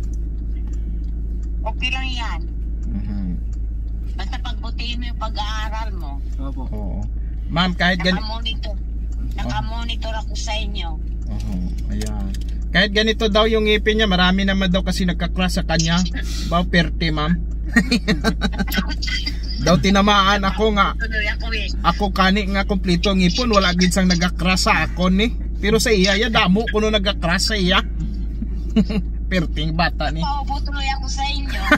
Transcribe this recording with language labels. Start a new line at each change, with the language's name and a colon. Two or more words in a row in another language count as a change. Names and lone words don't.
Filipino: Okay lang yan. Basta pagbutihin mo yung pag-aaral mo. Opo. Ma'am, kahit Nakamonitor ako sa inyo. Ayan. Kahit ganito daw yung ngipin niya, marami naman daw kasi nagka-crush sa kanya.
Hiligaynon: Bao perte, ma'am. Daw tinamaan ako nga. Ako kani nga kompleto ang ngipon, wala gid sang nagka-crush sa ako ni. Pero sa iya, damo kuno nagka-crush sa iya. Perting bata ni. Paubutuloy ako sa inyo.